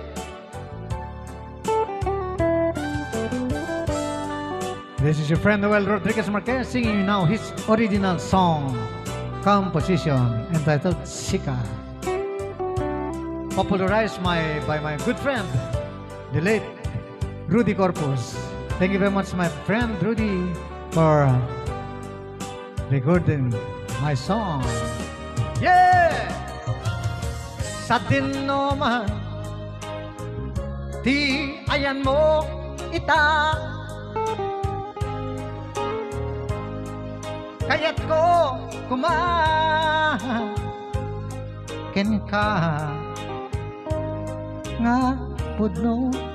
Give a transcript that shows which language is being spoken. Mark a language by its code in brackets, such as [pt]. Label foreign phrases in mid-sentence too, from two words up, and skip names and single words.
[en] This is your friend Noel Rodriguez Marquez singing now his original song composition entitled Sika, popularized by my good friend, the late Rudy Corpus. Thank you very much, my friend Rudy, for recording my song. Yeah! [ilo] Sa dinno man, di ayan mo ita, kaya't ko kumaken ka nga pudno